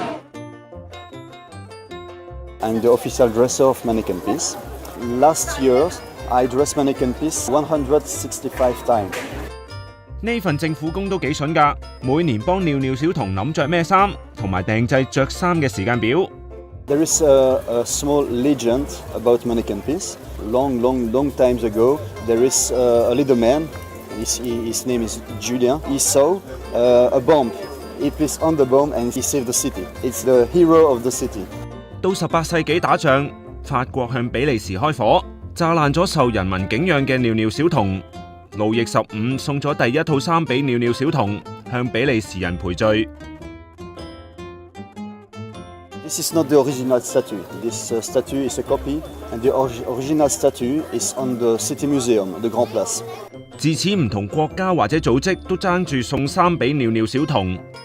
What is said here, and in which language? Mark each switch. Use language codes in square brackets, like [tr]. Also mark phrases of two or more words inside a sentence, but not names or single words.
[en] I'm the official dresser of Mannequin Peace. Last year, I dressed Mannequin Peace 165 times. [yue] 呢份政府工都幾筍㗎，每年幫尿尿小童諗着咩衫，同埋訂製着衫嘅時間表。 [en] There is a small legend about Mannequin Peace. Long times ago, there is a little man. His name is Julien. He saw a bomb. He placed on the bomb and he saved the city. It's the hero of the city. [yue] 到18世紀打仗，法國向比利時開火，炸爛咗受人民敬仰嘅尿尿小童。路易15送咗第一套衫俾尿尿小童，向比利時人賠罪。 [en] This is not the original statue. This statue is a copy, and the original statue is on the City Museum, the Grand Place. [yue] 自此唔同國家或者組織都爭住送衫俾尿尿小童。